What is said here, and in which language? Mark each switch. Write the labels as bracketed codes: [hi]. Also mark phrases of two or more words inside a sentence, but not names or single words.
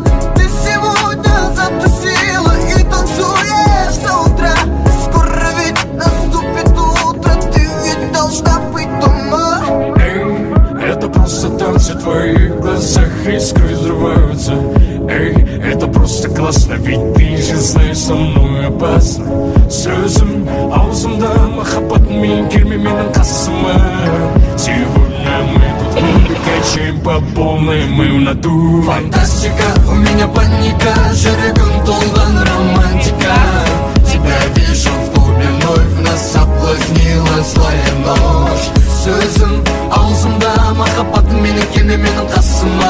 [ru] Ты сегодня затусила и танцуешь до утра. Скоро ведь наступит утро, ты ведь должна быть дома. Это просто танцы в твоих глазах, искры взрываются. Эй, это просто классно, ведь ты же знаешь, со мной опасно. [kk] Сөзім аузымда, махаббат мен келме менің қасыма. [ru] Сегодня мы тут в клубе, качаем по полной, мы в натуре. Фантастика, у меня паника, [kk] жүрегім толған романтика. [ru] Тебя вижу в клубе, вновь нас соблазнила злая ночь. [kk] Сөзім аузымда, махаббат менің келме менің қасыма.